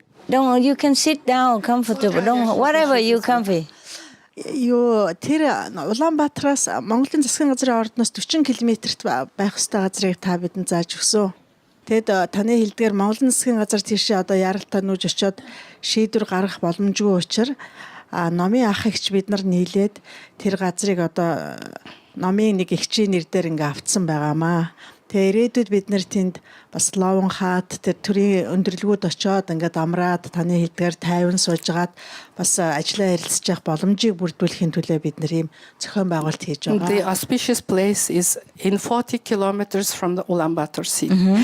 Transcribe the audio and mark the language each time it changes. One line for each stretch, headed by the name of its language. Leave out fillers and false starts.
English: Don't you can sit down comfortable. Don't whatever you comfy.
Mongolian: Тэр Улаанбаатараас Монголын засгийн газрын ордноос 40 км-т байх ёстой газрыг та бидэнд зааж өгсөн. Тэгэд таны хэлдгээр Монголын засгийн газар тийшээ одоо яралтай нүүж очиод шийдвэр гаргах боломжгүй учраас номын ах эгч бид нар нийлээд тэр газрыг одоо номын нэг эгчийн нэр дээр ингээ автсан байгаамаа. Тэгээ ирээдүйд бид нэр тэнд бас ловон хаат тэр төрийн өндөрлгүүд очиод ингээд амраад таны хэлдгээр тайван суужгаад бас ажиллаа ярилцж явах боломжийг бүрдүүлэхийн төлөө бид нэр ийм зохион байгуулалт хийж байгаа.
English: The auspicious place is in 40 kilometers from the Ulaanbaatar city.